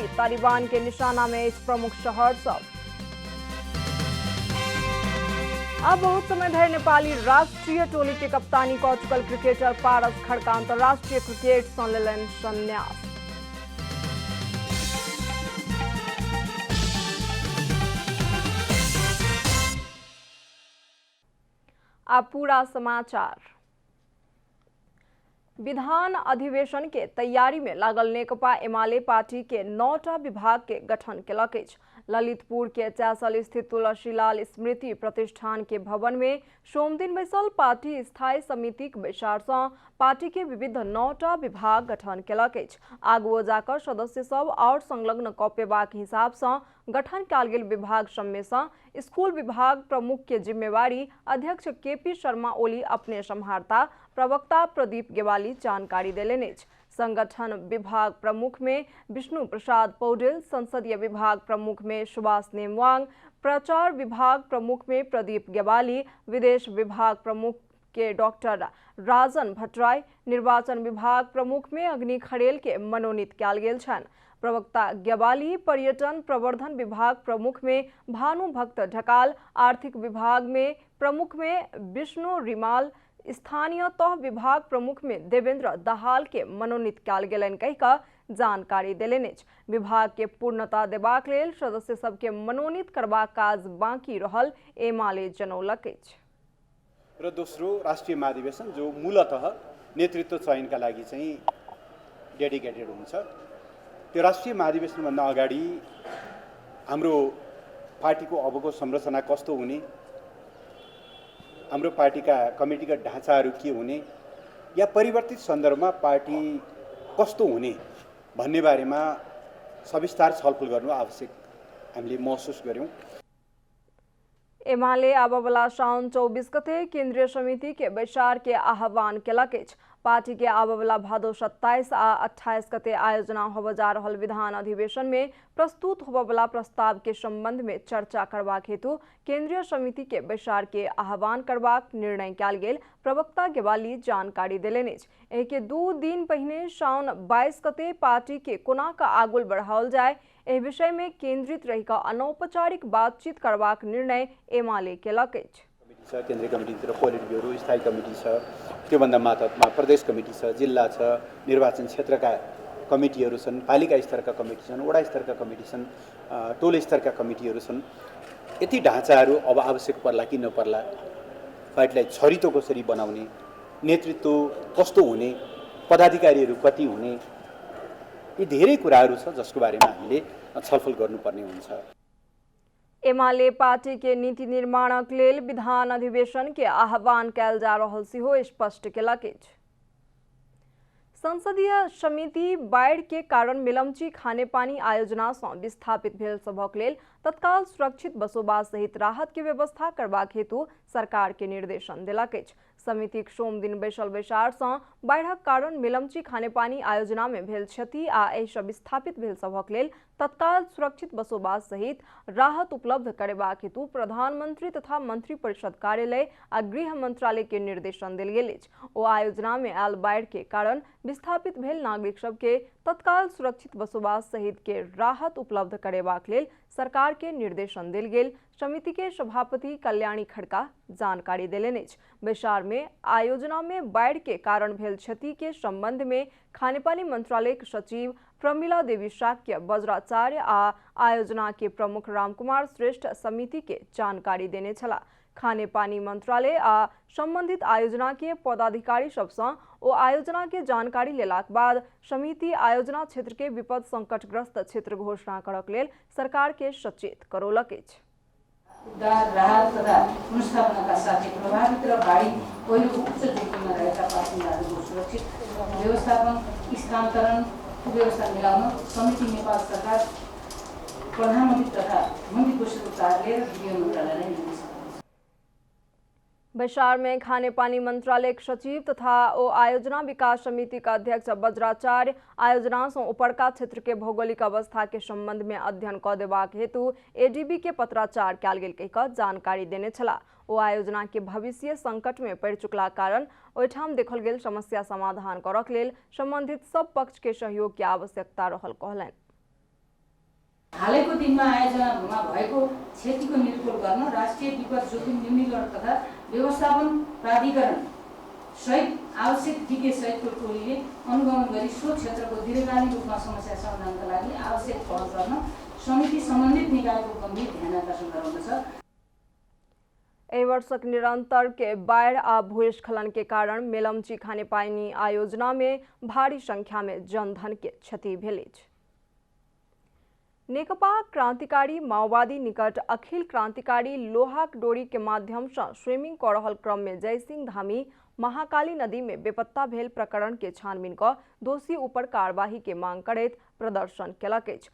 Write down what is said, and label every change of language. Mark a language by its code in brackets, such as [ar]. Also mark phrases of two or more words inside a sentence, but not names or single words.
[mai] तालिबान के निशाना में अछि प्रमुख शहर सब। अब बहुत समय धरि नेपाली राष्ट्रीय टोली के कप्तानी कऽ चुकल क्रिकेटर पारस खड्का अंतर्राष्ट्रीय क्रिकेट सँ लेलनि संन्यास। अब पूरा समाचार। विधान अधिवेशन के तैयारी में लागल नेकपा एमाले पार्टी के 9टा विभाग के गठन केलक अछि। ललितपुर के चासल स्थित तुलसीलाल स्मृति प्रतिष्ठान के भवन में सोम दिन बैसल पार्टी स्थायी समिति के बैसार सँ पार्टी के विविध 9टा विभाग गठन केलक अछि। आगुओ जाकर सदस्य सब और संलग्न कऽ पेबाक हिसाब सँ गठन कयल गेल विभाग सब में सँ स्कूल विभाग प्रमुख के जिम्मेवारी अध्यक्ष केपी शर्मा ओली अपने सम्हारता। प्रवक्ता प्रदीप गेवाली जानकारी देलनि अछि। संगठन विभाग प्रमुख में विष्णु प्रसाद पौडेल, संसदीय विभाग प्रमुख में सुभाष नेमवांग, प्रचार विभाग प्रमुख में प्रदीप गेवाली, विदेश विभाग प्रमुख के डॉक्टर राजन भट्टराय, निर्वाचन विभाग प्रमुख में अग्नि खरेल के मनोनीत कयल गेल छनि। प्रवक्ता गेवाली पर्यटन प्रवर्धन विभाग प्रमुख में भानु भक्त ढकाल, आर्थिक विभाग में प्रमुख में विष्णु रिमाल, स्थानीय तह विभाग प्रमुख में देवेंद्र दाहाल के मनोनीत कयल गेलनि कहि कऽ जानकारी देलनि अछि। विभाग के पूर्णता देबाक लेल सदस्य सबके मनोनीत करबाक काज बाँकी रहल एमाले जनौलक अछि। [ne] र दोस्रो राष्ट्रिय महाधिवेशन जो मूलतः नेतृत्व चयनका लागि चाहिँ डेडिकेटेड हुन्छ। त्यो राष्ट्रिय महाधिवेशनभन्दा अगाडि हाम्रो पार्टीको अबको संरचना कस्तो हुने, हाम्रो पार्टीका कमिटीका ढाँचाहरू के हुने या परिवर्तित सन्दर्भमा पार्टी कस्तो हुने भन्ने बारेमा सविस्तार छलफल गर्नु आवश्यक हामीले महसुस गर्यौं। [mai] एमाले आबवला साउन 24 गते केंद्रीय समिति के बैसार के आह्वान केलक अछि। पार्टी के आबवला भादो 27 आ 28 गते आयोजना होबय जा रहल विधान अधिवेशन में प्रस्तुत होबवला प्रस्ताव के संबंध में चर्चा करबाक हेतु केंद्रीय समिति के बैसार के आह्वान करबाक निर्णय कयल गेल प्रवक्ता गेवाली जानकारी देलनि अछि। एहि के 2 दिन पहिने साउन 22 गते पार्टी के कोना कऽ आगू बढ़ाओल जाय एहि विषय में केंद्रित रहि कऽ अनौपचारिक बातचीत करबाक निर्णय एमाले केलक अछि। [ne] केन्द्रीय कमिटीभित्र पोलिट ब्युरो, स्थायी कमिटी छ, त्योभन्दा मातहतमा प्रदेश कमिटी छ, जिल्ला छ, निर्वाचन क्षेत्रका कमिटीहरू छन्, पालिका स्तरका कमिटी छन्, वडा स्तरका कमिटी छन्, टोल स्तरका कमिटीहरू छन्। यति ढाँचाहरू अब आवश्यक पर्ला कि नपर्ला, पार्टीलाई छरितो कसरी बनाउने, नेतृत्व कस्तो हुने, पदाधिकारीहरू कति हुने, यी धेरै कुराहरू छ जसको बारेमा हामीले छलफल गर्नुपर्ने हुन्छ। [mai] एमाले पार्टी के नीति निर्माणक लेल विधान अधिवेशन के आह्वान कयल जा रहल सेहो स्पष्ट केलक अछि। संसदीय समिति बाढ़ के कारण मिलम्ची खानेपानी आयोजना सँ विस्थापित भेल सभक लेल तत्काल सुरक्षित बसोबास सहित राहत के व्यवस्था करबाक हेतु सरकार के निर्देशन देलक अछि। समितिक सोम दिन बैसल बैसार सँ बाढ़क कारण मिलम्ची खानेपानी आयोजना में भेल क्षति आ एहि सँ विस्थापित भेल सभक लेल तत्काल सुरक्षित बसोबास सहित राहत उपलब्ध करेबाक हेतु प्रधानमंत्री तथा मंत्री परिषद कार्यालय आ गृह मंत्रालय के निर्देशन देल गेल अछि। ओ आयोजना में आयल बाढ़ के कारण विस्थापित भेल नागरिक सबके तत्काल सुरक्षित बसोबास सहित के राहत उपलब्ध करेबाक लेल सरकार के निर्देशन देल गेल समिति के सभापति कल्याणी खड्का जानकारी देलनि अछि। बैसार में आयोजना में बाढ़ के कारण भेल क्षति के संबंध में खानेपानी मंत्रालय के सचिव प्रमिला देवी शाक्य वज्राचार्य आ आयोजना के प्रमुख रामकुमार श्रेष्ठ समिति के जानकारी देने छला। खानेपानी मंत्रालय आ संबंधित आयोजना के पदाधिकारी सबसँ ओ आयोजना के जानकारी लेलाक बाद समिति आयोजना क्षेत्र के विपद संकटग्रस्त क्षेत्र घोषणा करक लेल सरकार के सचेत करौलक अछि। [ne] उद्धार, राहत तथा पुनर्स्थापनाका साथै प्रभावित र बाढी पहिरो उच्च जोखिममा रहेका बासिन्दाहरूको सुरक्षित व्यवस्थापन, स्थानान्तरण व्यवस्था मिलाउन समिति नेपाल सरकार, प्रधानमन्त्री तथा मन्त्री परिषदको कार्यालय र गृह मन्त्रालयलाई निर्देश। [mai] बैसार में खानेपानी मंत्रालय के सचिव तथा ओ आयोजना विकास समिति का अध्यक्ष वज्राचार्य आयोजना से ऊपरका क्षेत्र के भौगोलिक अवस्था के संबंध में अध्ययन क देबाक हेतु एडीबी के पत्राचार कयल गेल कहि कऽ जानकारी देने छला। ओ आयोजना के भविष्य संकट में पड़ि चुकला कारण ओहिठाम देखल गेल समस्या समाधान करक लेल संबंधित सब पक्ष के सहयोग के आवश्यकता रहल कहलनि। [ne] हालैको दिनमा आयोजनामा भएको क्षतिको निरूपण गर्न राष्ट्रिय विपद जोखिम न्यूनीकरण तथा व्यवस्थापन प्राधिकरण सहित आवश्यक विज्ञ सहितको टोलीले अनुगमन गरी सो क्षेत्रको दीर्घकालीन रूपमा समस्या समाधानका लागि आवश्यक पहल गर्न समिति सम्बन्धित निकायको गम्भीर ध्यान आकर्षण गराउँदछ। [mai] एहि वर्षक निरंतर के बाढ़ आ भूस्खलन के कारण मेलम्ची खानेपानी आयोजना में भारी संख्या में जनधन के क्षति भेल अछि। नेकपा क्रांतिकारी माओवादी निकट अखिल क्रांतिकारी लोहाक डोरी के माध्यम से स्विमिंग कर रहल क्रम में जयसिंह धामी महाकाली नदी में बेपत्ता भेल प्रकरण के छानबीन क दोषी ऊपर कार्यवाही के मांग करैत प्रदर्शन केलक अछि।